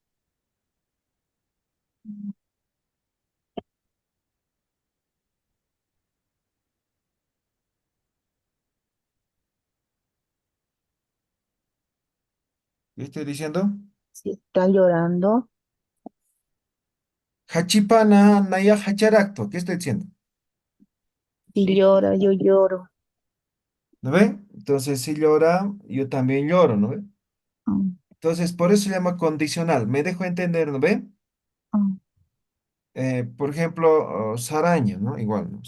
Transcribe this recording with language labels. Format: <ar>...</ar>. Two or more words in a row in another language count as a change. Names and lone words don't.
<es>¿Qué estoy diciendo? Si está llorando,</es> <ay>Hachipana naya hacharacto.</ay> <es>¿Qué estoy diciendo? si llora, yo lloro. ¿No ve? Entonces, si llora, yo también lloro, ¿no ve? Mm, Entonces, por eso se llama condicional. ¿Me dejo entender, no ve? mm. Por ejemplo, saraña, ¿no? Igual, ¿no?</es>